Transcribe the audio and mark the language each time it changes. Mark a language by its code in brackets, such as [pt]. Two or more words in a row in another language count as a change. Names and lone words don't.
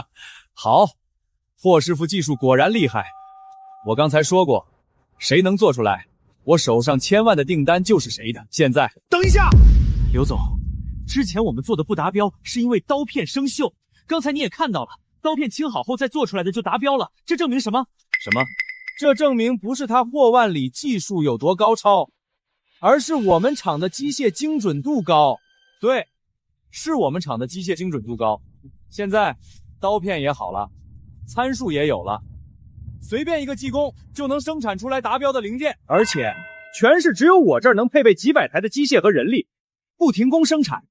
[zh] 好，霍師傅技術果然厲害。我剛才說過，誰能做出來，我手上1000萬的訂單就是誰的。現在，等一下，劉總，之前我們做的不達標，是因為刀片生鏽。剛才你也看到了，刀片清好後再做出來的就達標了，這證明什麼？什麼？這證明不是他霍萬里技術有多高超，而是我們厂的机械精準度高。对，是我们厂的机械精準度高。现在刀片也好了，參數也有了，隨便一個技工就能生產出來達標的零件，而且全是只有我這兒能配備幾百台的機械和人力，不停工生產。